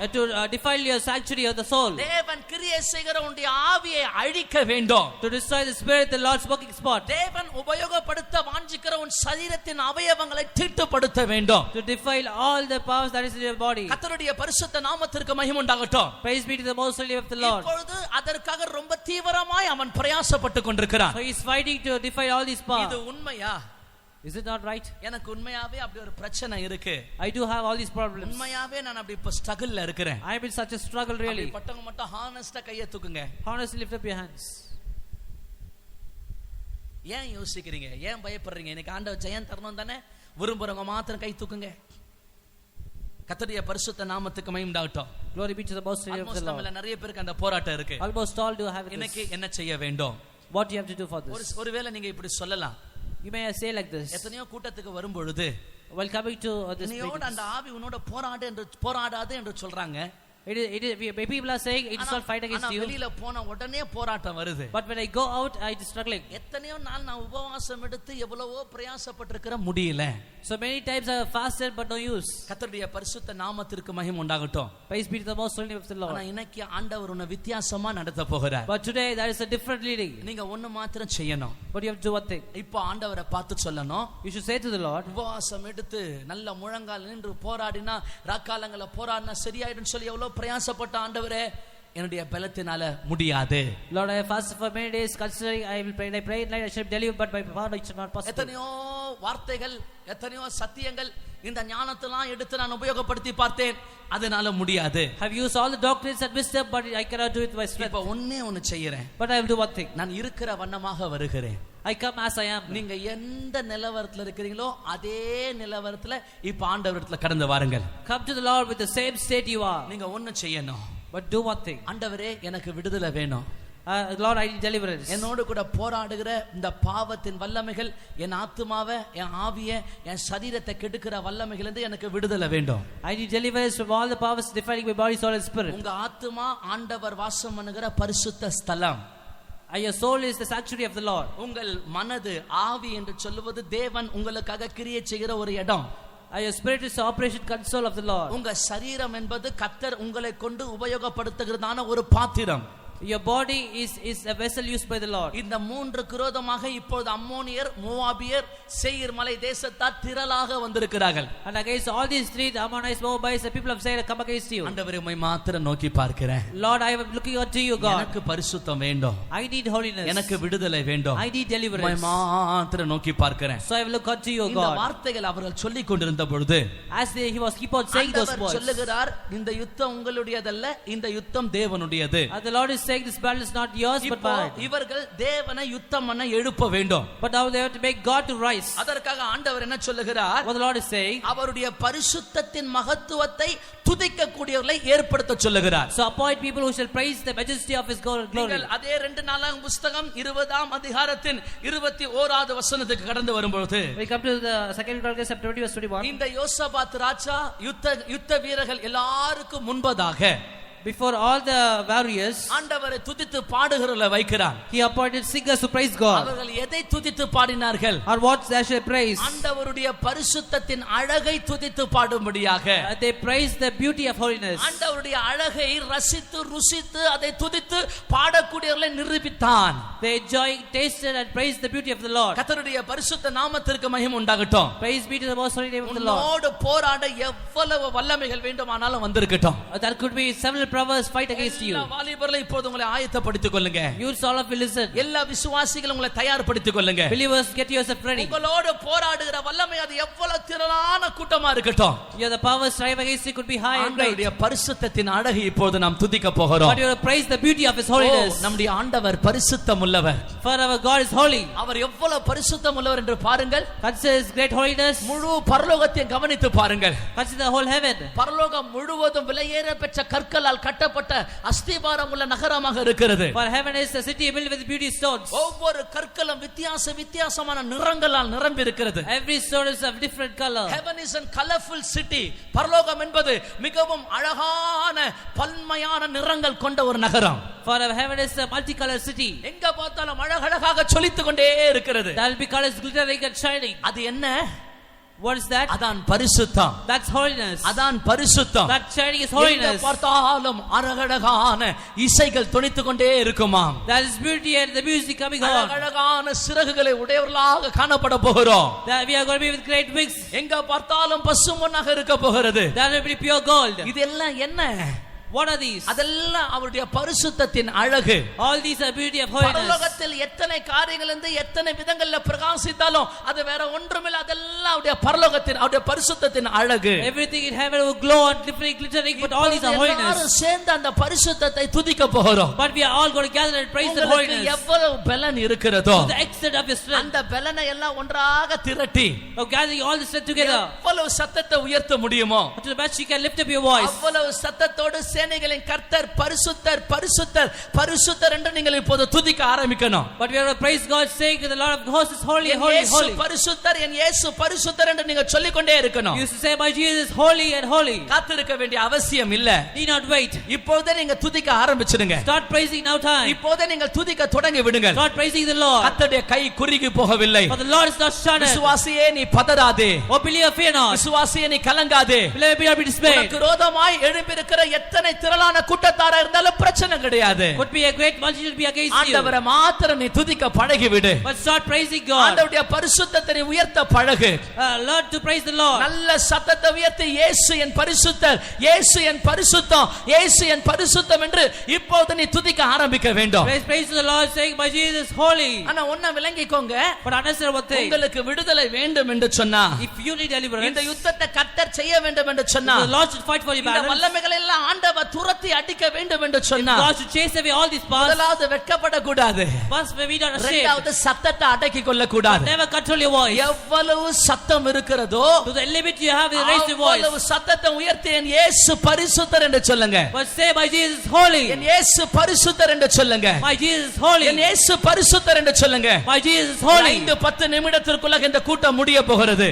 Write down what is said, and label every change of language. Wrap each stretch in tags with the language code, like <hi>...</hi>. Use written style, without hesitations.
<en>To defile your sanctuary of the soul.</en> <ta>தேவன் கிரியை செய்கிற உன்னுடைய ஆவியை அழிக்க வேண்டும்.</ta> <en>To destroy the spirit, the Lord's working spot.</en> <ta>தேவன் உபயோகப்படுத்த வாஞ்சிக்கிற உன் சரீரத்தின் அவயவங்களை தீட்டுப்படுத்த வேண்டும்.</ta> <en>To defile all the powers that is in your body.</en> <ta>கர்த்தருடைய பரிசுத்த நாமத்திற்கு மகிமை உண்டாகட்டும்.</ta> <en>Praise be to the most holy of the Lord.</en> <ta>இப்பொழுது அதற்காக ரொம்ப தீவிரமாய் அவன் பிரயாசப்பட்டு கொண்டிருக்கிறான்.</ta> <en>So he is fighting to defile all these powers.</en> <ta>இது உண்மையா?</ta> <en>Is it not right?</en> <ta>எனக்கு உண்மையாவே அப்படி ஒரு பிரச்சனை இருக்கு.</ta> <en>I do have all these problems.</en> <ta>உண்மையாவே நான் அப்படி இப்ப ஸ்ட்ரகிள்ல இருக்கிறேன்.</ta> <en>I am in such a struggle really.</en> <ta>பட்டவங்க மட்டும் ஹானஸ்டா கையை தூக்குங்க.</ta> <en>Honestly lift up your hands.</en> <ta>ஏன் யோசிக்கிறீங்க? ஏன் பயப்படுறீங்க? எனக்கு ஆண்டவர் ஜெயம் தரணும் தானே விரும்புறவங்க மாத்திரம் கை தூக்குங்க. கர்த்தருடைய பரிசுத்த நாமத்துக்கு மகிமை உண்டாகட்டும்.</ta> <en>Glory be to the most holy of the Lord.</en> <ta>நம்மள நிறைய பேருக்கு அந்த போராட்டம் இருக்கு.</ta> <en>Almost all do have it.</en> <ta>இன்னைக்கு என்ன செய்ய வேண்டும்?</ta> <en>What you have to do for this?</en> <ta>ஒருவேளை நீங்க இப்படி சொல்லலாம்.</ta> <en>You may say like this.</en> <ta>எத்தனையோ கூட்டத்துக்கு வரும்பொழுது</ta> <en>While coming to this</en> <ta>நீயோட அந்த ஆவி உன்னோட போராடாது என்று சொல்றாங்க.</ta> <en>People are saying it is not fight against you.</en> <ta>வெளியில போன உடனே போராட்டம் வருது.</ta> <en>But when I go out, I is struggling.</en> <ta>எத்தனையோ நாள் நான் உபவாசம் எடுத்து எவ்வளவோ பிரயாசப்பட்டிருக்கிற முடியல.</ta> <en>So many times I have fasted but no use.</en> <ta>கர்த்தருடைய பரிசுத்த நாமத்திற்கு மகிமை உண்டாகட்டும்.</ta> <en>Praise be to the most holy of the Lord.</en> <ta>ஆனா இன்னைக்கு ஆண்டவர் உன்னை வித்தியாசமா நடத்த போகிறார்.</ta> <en>But today there is a different leading.</en> <ta>நீங்க ஒண்ணு மாத்திரம் செய்யணும்.</ta> <en>But you have to do one thing.</en> <ta>இப்போ ஆண்டவரை பார்த்து சொல்லணும்.</ta> <en>You should say to the Lord.</en> <ta>உபவாசம் எடுத்து நல்ல முழங்கால் நின்று போராடினா ராக்காலங்கள போராடினா சரியாயிடும் சொல்லி எவ்வளவு பிரயாசப்பட்ட ஆண்டவரே என்னுடைய பலத்தினால முடியாது.</ta> <en>Lord, I have fasted for many days, considering I will pray at night, I shall deliver, but by power it is not possible.</en> <ta>எத்தனையோ வார்த்தைகள், எத்தனையோ சத்தியங்கள் இந்த ஞானத்தெல்லாம் எடுத்து நான் உபயோகப்படுத்தி பார்த்தேன், அதனால முடியாது.</ta> <en>Have used all the doctrines and wisdom, but I cannot do it by strength.</en> <ta>இப்ப ஒன்னு செய்யறேன்.</ta> <en>But I will do one thing.</en> <ta>நான் இருக்கிற வண்ணமாக வருகிறேன்.</ta> <en>I come as I am.</en> <ta>நீங்க எந்த நிலவரத்துல இருக்கிறீங்களோ அதே நிலவரத்துல இப்ப ஆண்டவரிடத்துல கடந்து வாருங்கள்.</ta> <en>Come to the Lord with the same state you are.</en> <ta>நீங்க ஒன்னு செய்யணும்.</ta> <en>But do one thing.</en> <ta>ஆண்டவரே எனக்கு விடுதலை வேணும்.</ta> <en>Lord, I need deliverance.</en> <ta>என்னோடு கூட போராடுகிற இந்த பாவத்தின் வல்லமைகள் என் ஆத்துமாவை, என் ஆவியை, என் சரீரத்தை கெடுக்கிற வல்லமைகள் இருந்து எனக்கு விடுதலை வேண்டும்.</ta> <en>I need deliverance from all the powers defiling my body, soul and spirit.</en> <ta>உங்க ஆத்துமா ஆண்டவர் வாசம் பண்ணுகிற பரிசுத்த ஸ்தலம்.</ta> <en>Your soul is the sanctuary of the Lord.</en> <ta>உங்கள் மனது, ஆவி என்று சொல்லுவது தேவன் உங்களுக்காக கிரியை செய்கிற ஒரு இடம்.</ta> <en>Your spirit is the operation console of the Lord.</en> <ta>உங்க சரீரம் என்பது கர்த்தர் உங்களை கொண்டு உபயோகப்படுத்துகிறதான ஒரு பாத்திரம்.</ta> <en>Your body is a vessel used by the Lord.</en> <ta>இந்த மூன்று விரோதமாக இப்பொழுது அம்மோனியர், மோவாபியர், சேயீர் மலை தேசத்தார் திரளாக வந்திருக்கிறார்கள்.</ta> <en>And against all these three, the Ammonites, Moabites, the people of Seir come against you.</en> <ta>ஆண்டவரே உம்மை மாத்திரம் நோக்கி பார்க்கிறேன்.</ta> <en>Lord, I am looking unto you, God.</en> <ta>எனக்கு பரிசுத்தம் வேண்டும்.</ta> <en>I need holiness.</en> <ta>எனக்கு விடுதலை வேண்டும்.</ta> <en>I need deliverance.</en> <ta>உம்மை மாத்திரம் நோக்கி பார்க்கிறேன்.</ta> <en>So I will look unto you,</en> <ta>இந்த</ta> <en>God.</en> <ta>வார்த்தைகள் அவர்கள் சொல்லிக் கொண்டிருந்த பொழுது</ta> <en>He was keep on saying those words.</en> <ta>சொல்லுகிறார், இந்த யுத்தம் உங்களுடையதல்ல, இந்த யுத்தம் தேவனுடையது.</ta> <en>And the Lord is saying this battle is not yours but mine.</en> <ta>இவர்கள் தேவனை யுத்தம் பண்ண எழுப்ப வேண்டும்.</ta> <en>But now they have to make God to rise.</en> <ta>அதற்காக ஆண்டவர் என்ன சொல்லுகிறார்?</ta> <en>What the Lord is saying,</en> <ta>அவருடைய பரிசுத்தத்தின் மகத்துவத்தை துதிக்க கூடியவர்களை ஏற்படுத்த சொல்லுகிறார்.</ta> <en>So appoint people who shall praise the majesty of his glory.</en> <ta>நீங்கள் அதே 2 நாளாகமம் புத்தகம் 20ஆம் அதிகாரத்தின் 21வது வசனத்துக்கு கடந்து வரும்போது,</ta> <en>we come to the second Chronicles chapter 20 verse 21.</en> <ta>இந்த யோசபாத் ராஜா யுத்த வீரர்கள் எல்லாருக்கும் முன்பதாக</ta> <en>before all the warriors,</en> <ta>ஆண்டவரை துதித்து பாடுகிறவர்களை வைக்கிறார்.</ta> <en>he appointed singers to praise God.</en> <ta>அவர்கள் எதை துதித்து பாடினார்கள்?</ta> <en>Or what they shall praise?</en> <ta>ஆண்டவருடைய பரிசுத்தத்தின் அழகை துதித்து பாடும்படியாக.</ta> <en>They praise the beauty of holiness.</en> <ta>ஆண்டவருடைய அழகை ரசித்து ருசித்து அதை துதித்து பாடக்கூடியவர்களை நிரூபித்தான்.</ta> <en>They enjoyed, tasted and praised the beauty of the Lord.</en> <ta>கர்த்தருடைய பரிசுத்த நாமத்திற்கு மகிமை உண்டாகட்டும்.</ta> <en>Praise be to the most holy name of the Lord.</en> <ta>உன்னோடு போராட எவ்வளவு வல்லமைகள் வேண்டுமானாலும் வந்திருக்கட்டும்.</ta> <en>There could be several powers fight against you.</en> <ta>எல்லா வாலிபர்களே இப்போது உங்களை ஆயத்தப்படுத்திக் கொள்ளுங்க.</ta> <en>Youths, all of you listen.</en> <ta>எல்லா விசுவாசிகளும் உங்களை தயார்படுத்திக் கொள்ளுங்க.</ta> <en>Believers, get yourself ready.</en> <ta>உங்களோடு போராடுகிற வல்லமை அது எவ்வளவு திரளான கூட்டமா இருக்கட்டும்.</ta> <en>Yeah, the powers strive against you could be high and great.</en> <ta>ஆண்டவருடைய பரிசுத்தத்தின் அழகை இப்போது நாம் துதிக்க போகிறோம்.</ta> <en>But you will praise the beauty of His holiness.</en> <ta>நம்முடைய ஆண்டவர் பரிசுத்தம் உள்ளவர்.</ta> <en>For our God is holy.</en> <ta>அவர் எவ்வளவு பரிசுத்தம் உள்ளவர் என்று பாருங்கள்.</ta> <en>Consider His great holiness.</en> <ta>முழு பரலோகத்தை கவனித்து பாருங்கள்.</ta> <en>Consider the whole heaven.</en> <ta>பரலோகம் முழுவதும் விலையேற பெற்ற கற்களால் கட்டப்பட்ட அஸ்திபாரம் உள்ள நகரமாக இருக்கிறது.</ta> <en>For heaven is a city built with beauty stones.</en> <ta>ஒவ்வொரு கற்களும் வித்தியாசமான நிறங்களால் நிரம்பி இருக்கிறது.</ta> <en>Every stone is of different color. Heaven is a colorful city.</en> <ta>பரலோகம் என்பது மிகவும் அழகான பன்மையான நிறங்கள் கொண்ட ஒரு நகரம்.</ta> <en>For heaven is a multicolored city.</en> <ta>எங்க பார்த்தாலும் அழகழகாக ஜொலித்துக் கொண்டே இருக்கிறது.</ta> <en>There will be colors glittering and shining.</en> <ta>அது என்ன?</ta> <en>What is that?</en> <ta>அதான் பரிசுத்தம்.</ta> <en>That's holiness.</en> <ta>அதான் பரிசுத்தம்.</ta> <en>That shining is holiness.</en> <ta>எங்க பார்த்தாலும் அழகழகான இசைகள் தொனித்துக் கொண்டே இருக்குமாம்.</ta> <en>That is beauty and the music coming on.</en> <ta>அழகழகான சிறகுகளை உடையவர்களாக காணப்பட போகிறோம்.</ta> <en>That we are going to be with great wings.</en> <ta>எங்க பார்த்தாலும் பசும்பொன்னாக இருக்க போகிறது.</ta> <en>That will be pure gold.</en> <ta>இதெல்லாம் என்ன?</ta> <en>What are these?</en> <ta>அதெல்லாம் அவருடைய பரிசுத்தத்தின் அழகு.</ta> <en>All these are beauty of holiness.</en> <ta>பரலோகத்தில் எத்தனை காரியங்கள் இருந்து எத்தனை விதங்கள்ல பிரகாசித்தாலும் அது வேற ஒன்றுமில்லை. அதெல்லாம் அவருடைய பரலோகத்தின் அவருடைய பரிசுத்தத்தின் அழகு.</ta> <en>Everything in heaven will glow and glittering, but all these are holiness.</en> <ta>எல்லாரும் சேர்ந்து அந்த பரிசுத்தத்தை துதிக்க போகிறோம்.</ta> <en>But we are all going to gather and praise the holiness.</en> <ta>எவ்வளவு பலன் இருக்கிறதோ</ta> <en>To the extent of your strength.</en> <ta>அந்த பலனை எல்லாம் ஒன்றாக திரட்டி</ta> <en>Of gathering all the strength together.</en> <ta>எவ்வளவு சத்தத்தை உயர்த்த முடியுமோ</ta> <en>To the best you can lift up your voice.</en> <ta>அவ்வளவு சத்தத்தோடு சேனைகளின் கர்த்தர் பரிசுத்தர் பரிசுத்தர் பரிசுத்தர் என்று நீங்கள் இப்போது துதிக்க ஆரம்பிக்கணும்.</ta> <en>But we are going to praise God, saying that the Lord of hosts is holy, holy, holy.</en> <ta>பரிசுத்தர் என் இயேசு பரிசுத்தர் என்று நீங்கள் சொல்லிக் கொண்டே இருக்கணும்.</ta> <en>You used to say, my Jesus is holy and holy.</en> <ta>காத்திருக்க வேண்டிய அவசியம் இல்ல.</ta> <en>Need not wait.</en> <ta>இப்போதே நீங்க துதிக்க ஆரம்பிச்சிடுங்க.</ta> <en>Start praising now time.</en> <ta>இப்போதே நீங்கள் துதிக்க தொடங்கி விடுங்கள்.</ta> <en>Start praising the Lord.</en> <ta>கர்த்தருடைய கை குறுகி போகவில்லை.</ta> <en>For the Lord is not shattered.</en> <ta>விசுவாசியே நீ பதறாதே.</ta> <en>O believer, fear not.</en> <ta>விசுவாசியே நீ கலங்காதே.</ta> <en>Believer, be not be dismayed.</en> <ta>உனக்கு விரோதமாய் எழும்பியிருக்கிற எத்தனை திரளான கூட்டத்தாரா இருந்தாலும் பிரச்சனை கிடையாது.</ta> <en>Could be a great multitude be against you.</en> <ta>ஆண்டவரை மாத்திரம் நீ துதிக்க பழகி விடு.</ta> <en>But start praising God.</en> <ta>ஆண்டவருடைய பரிசுத்தத்தை நீ உயர்த்த பழகு.</ta> <en>Learn to praise the Lord.</en> <ta>நல்ல சத்தத்தை உயர்த்தி இயேசு என் பரிசுத்தர், இயேசு என் பரிசுத்தம், இயேசு என் பரிசுத்தம் என்று இப்போது நீ துதிக்க ஆரம்பிக்க வேண்டும்.</ta> <en>Praise to the Lord, saying, my Jesus is holy.</en> <ta>ஆனா ஒண்ணு விளங்கிக்கோங்க.</ta> <en>But understand one thing.</en> <ta>உங்களுக்கு விடுதலை வேண்டும் என்று சொன்னா,</ta> <en>If you need deliverance,</en> <ta>இந்த யுத்தத்தை கர்த்தர் செய்ய வேண்டும் என்று சொன்னா,</ta> <en>the Lord should fight for your</en> <ta>இந்த</ta> <en>battles.</en> <ta>வல்லமைகளை எல்லாம் ஆண்டவர் துரத்தி அடிக்க வேண்டும் என்று சொன்னா,</ta> <en>God should chase away all these powers.</en> <ta>முதலாவது வெட்கப்படக்கூடாது.</ta> <en>First, we not ashamed.</en> <ta>இரண்டாவது சத்தத்தை அடக்கிக் கொள்ள கூடாது.</ta> <en>Never control your voice.</en> <ta>எவ்வளவு சத்தம் இருக்கிறதோ</ta> <en>To the limit you have, you raise your voice.</en> <ta>அவ்வளவு சத்தத்தை உயர்த்தி என் இயேசு பரிசுத்தர் என்று சொல்லுங்க.</ta> <en>But say, my Jesus is holy.</en> <ta>என் இயேசு பரிசுத்தர் என்று சொல்லுங்க.</ta> <en>My Jesus is holy.</en> <ta>என் இயேசு பரிசுத்தர் என்று சொல்லுங்க.</ta> <en>My Jesus is holy.</en> <ta>5-10 நிமிடத்திற்குள்ள இந்த கூட்டம் முடிய போகிறது.</ta>